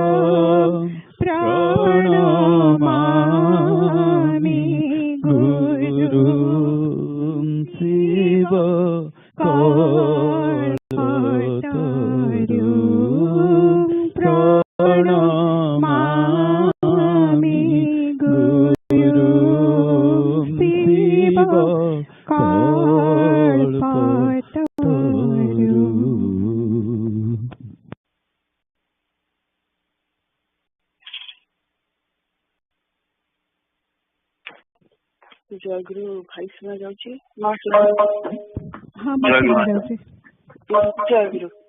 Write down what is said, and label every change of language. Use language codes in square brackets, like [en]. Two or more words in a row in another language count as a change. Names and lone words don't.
[sa] প্রণমামি গুরু শিব কল্পতরু প্রণমামি গুরু শিব কল্পতরু। [or] ଜୟଗୁରୁ ଭାଇ ଶୁଣା ଯାଉଛି? ହଁ ଶୁଣା ଯାଉଛି। ଜୟଗୁରୁ।